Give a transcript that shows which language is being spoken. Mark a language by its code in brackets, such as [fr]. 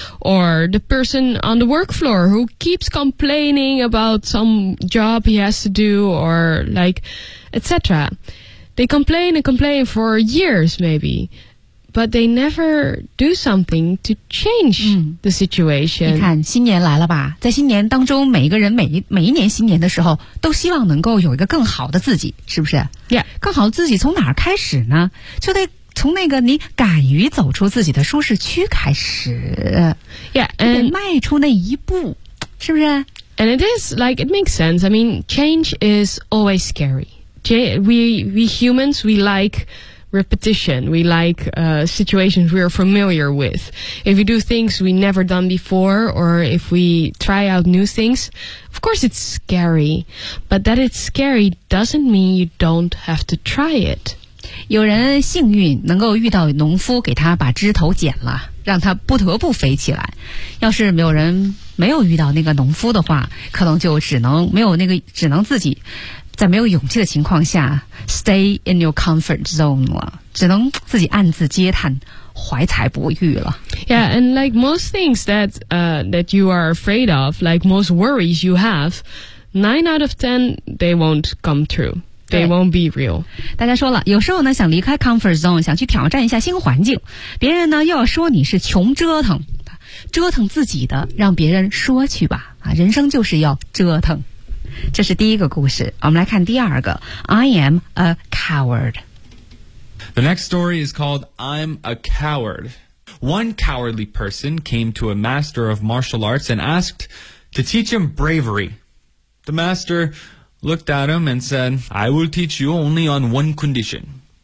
[en] Or the person on the work floor who keeps complaining about some job he has to do or like etc. They complain and complain for years maybe. But they never do something to change the situation. [zh] 你看，新年来了吧？在新年当中，每一个人每一年新年的时候，都希望能够有一个更好的自己，是不是 [en] ？Yeah， [zh] 更好的自己从哪儿开始呢？就得从那个你敢于走出自己的舒适区开始。 [en] Yeah， and [zh] 得迈出那一步，是不是 [en] ？And it is like it makes sense. I mean, change is always scary. We humans, we like. Repetition. We like situations we are familiar with. If we do things we never done before, or if we try out new things, of course it's scary. But that it's scary doesn't mean you don't have to try it. [zh] 有人幸运能够遇到农夫，给他把枝头剪了，让他不得不飞起来。要是没有人没有遇到那个农夫的话，可能就只能没有那个，只能自己。在没有勇气的情况下 [en] stay in your comfort zone [zh] 了，只能自己暗自嗟叹怀才不遇了。 [en] Yeah, and like most things that, that you are afraid of, like most worries you have, 9 out of 10, they won't come true. They won't be real. [zh] 大家说了，有时候呢想离开 comfort zone, 想去挑战一下新环境，别人呢又要说你是穷折腾，折腾自己的让别人说去吧，啊，人生就是要折腾。这是第一个故事，我们来看第二个。 [en] I am a coward. The next story is called I'm a coward. One cowardly person came to a master of martial arts and asked to teach him bravery. The master looked at him and said, I will teach you only on one condition.